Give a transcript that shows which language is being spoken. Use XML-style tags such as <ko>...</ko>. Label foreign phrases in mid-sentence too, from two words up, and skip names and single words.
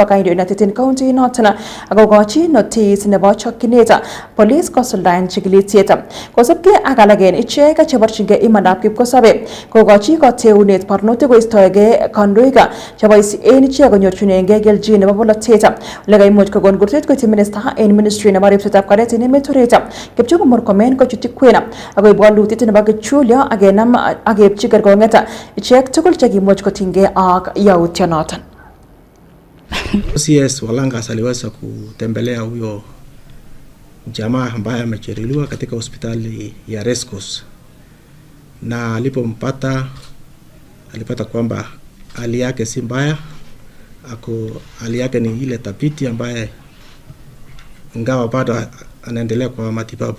<kln>kandoinatet en county noton akokochi notice nebo chokchinet police kosuldaen chikilisiet kosubkei ak alak en ichek cheborchingei imandab kipkosobe kokochi koteunet barnotik koistoegei kandoik cheboisien ichek konyorchinengei kelchin nebo bolotet ole kaimuch kokon kurset koityi minister en ministry nebo ripsetab kalyet en emet orit Kipchumba Murkomen kochutyi kwen akoib walutiet nebo kichulyo ak kenam ak keipchi kerkong'et ichek tugul chekimuch kotinygei ak yautionoton.</kln> <sw>CS Walangas aliweza kutembelea huyo jamaa ambaye amejeruhiwa katika hospitali ya Rescos, na alipompata alipata kwamba hali yake si mbaya, hali yake ni ile thabiti ambaye ingawa bado anaendelea kwa matibabu.</sw>